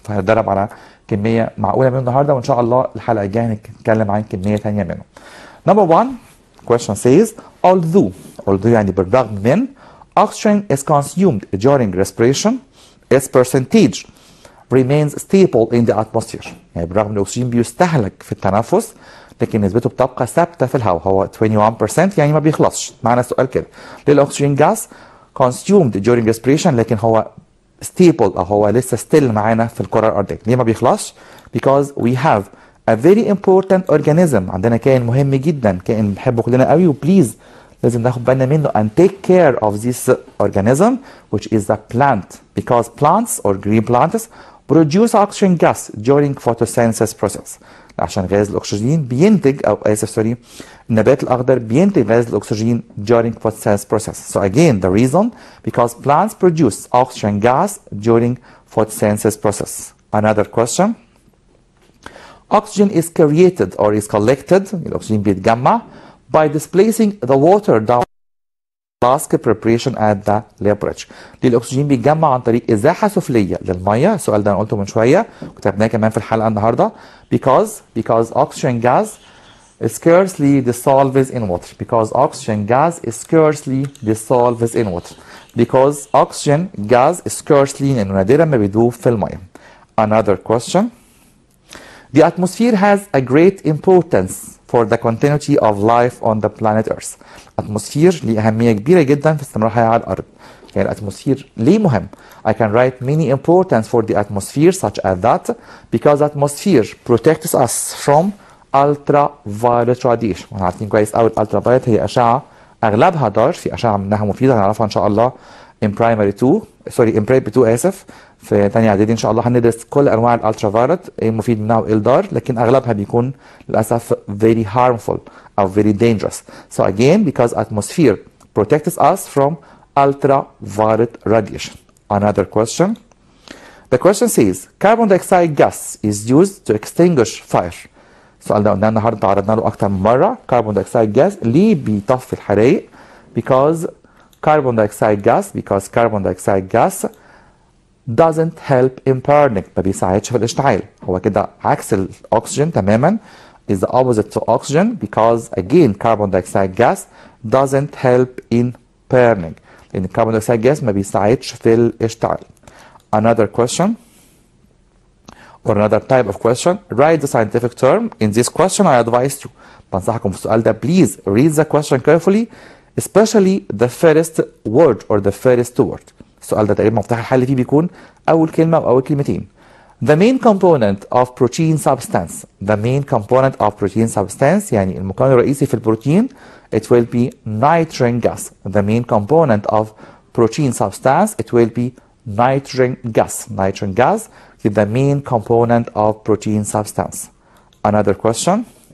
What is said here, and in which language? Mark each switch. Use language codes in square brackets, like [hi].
[ar] فهنتدرب على كميه معقوله منه النهارده، وان شاء الله الحلقه الجايه هنتكلم عن كميه ثانيه منه. [en] Number one question says although [ar] يعني بالرغم من [en] oxygen is consumed during respiration, its percentage remains stable in the atmosphere. [ar] يعني بالرغم من الاكسجين بيستهلك في التنفس لكن نسبته بتبقى ثابته في الهواء، هو 21% يعني ما بيخلصش. معنى السؤال كده للاكسجين gas [en] consumed during respiration [ar] لكن هو stable أو هو لسه still معانا في الكرة الأرضية. ليه ما بيخلصش؟ [en] Because we have a very important organism. [ar] عندنا كائن مهم جدا، كائن بنحبه كلنا قوي، وبليز لازم ناخد بالنا منه [en] and take care of this organism which is the plant, because plants or green plants produce oxygen gas during photosynthesis process. [ar] عشان غاز الأكسجين بينتج النبات الأخضر بينتج غاز الأكسجين [en] during photosynthesis process. So again, the reason because plants produce oxygen gas during photosynthesis process. Another question. Oxygen is created or is collected. [ar] الأكسجين بيتجمع [en] by displacing the water down flask preparation at the laboratory. [ar] الأكسجين بيتجمع عن طريق إزاحة سفلية للمية. السؤال ده أنا قلته من شوية كتبناه كمان في الحلقة النهاردة. [en] Because oxygen gas scarcely dissolves in water. Because oxygen gas scarcely dissolves in water. Because oxygen gas scarcely [ar] إنه نادرا ما بيدوب في المية. [en] Another question. The atmosphere has a great importance for the continuity of life on the planet Earth. [ar] الاتموسفير ليه أهمية كبيرة جدا في استمرار الحياة على الأرض. [en] يعني الاتموسفير ليه مهم؟ I can write many importance for the atmosphere such as that because atmosphere protects us from ultraviolet radiation. [ar] واحنا عارفين كويس قوي الالترافايولت هي أشعة أغلبها ضار، في أشعة منها مفيدة هنعرفها إن شاء الله [en] in primary 2 in prep 2 [ar] آسف، في ثانية إعدادي إن شاء الله هندرس كل أنواع الالترافايولت، إيه المفيد منها وإيه الضار، لكن أغلبها بيكون للأسف [en] very harmful [ar] أو [en] very dangerous. So again, because atmosphere protects us from ultraviolet radiation. Another question. The question says carbon dioxide gas is used to extinguish fire. [ar] السؤال ده قلنا النهارده تعرضنا له أكتر من مرة. [en] carbon dioxide gas [ar] ليه بيطفي الحرائق؟ [en] because carbon dioxide gas doesn't help in burning. [ar] ما بيساعدش في الاشتعال. هو كده عكس الأكسجين تماما. [en] is the opposite to oxygen because again carbon dioxide gas doesn't help in burning. [ar] لأن carbon dioxide gas ما بيساعدش في الاشتعال. [en] Another question or another type of question. Write the scientific term. In this question I advise you. [ar] بنصحكم في السؤال ده [en] please read the question carefully, especially the first word or the first word. [ar] السؤال ده تقريبا مفتاح الحل فيه بيكون أول كلمة أو أول كلمتين. [en] The main component of protein substance. The main component of protein substance [ar] يعني المكون الرئيسي في البروتين [en] it will be nitrogen gas. The main component of protein substance it will be nitrogen gas. Nitrogen gas is the main component of protein substance. Another question.